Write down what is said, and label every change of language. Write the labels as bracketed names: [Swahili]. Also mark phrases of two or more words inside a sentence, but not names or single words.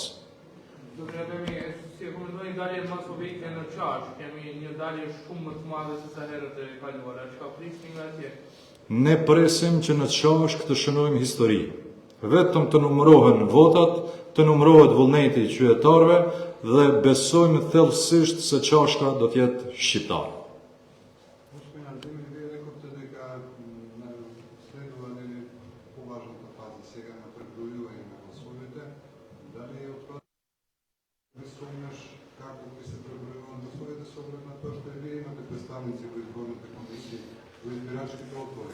[Albanian] Do të kemi si e komentojnë dalje masovike në Çash, kemi një dalje shumë më të madhe se sa herët e kaluara, çka prisni nga atje? Ne presim që në Çash këtë shënojmë histori. Vetëm të numërohen votat, të numërohet vullneti i qytetarëve dhe besojmë thellësisht se Çashka do të jetë shqiptare. [Macedonian] Господин Андемир, вие рекохте дека следува поважната фаза сега на пребројување на гласовите. Дали е отпад не сумњаш како ќе се пребројуваат гласовите со оглед на тоа што вие имате представници во изборните комисии, во избирачките одбори?